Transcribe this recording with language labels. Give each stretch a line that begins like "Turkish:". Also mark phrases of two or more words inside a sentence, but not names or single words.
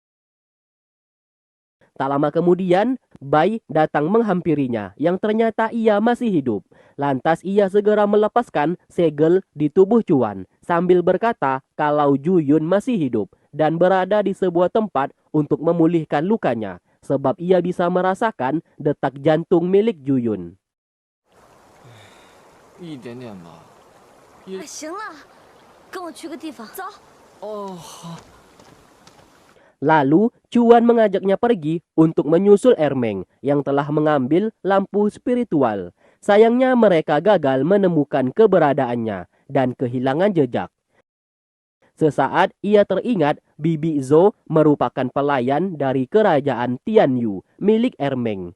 Indonesian: Tak lama kemudian, Bai datang menghampirinya yang ternyata ia masih hidup. Lantas ia segera melepaskan segel di tubuh Chuan sambil berkata kalau Juyun masih hidup dan berada di sebuah tempat untuk memulihkan lukanya sebab ia bisa merasakan detak jantung milik Juyun.
Chinese: 一点点吧。行了，跟我去个地方，走。哦，好。
Indonesian: Lalu, Chuan mengajaknya pergi untuk menyusul Ermeng yang telah mengambil lampu spiritual. Sayangnya mereka gagal menemukan keberadaannya dan kehilangan jejak. Sesaat ia teringat Bibi Zhou merupakan pelayan dari kerajaan Tianyu milik Ermeng.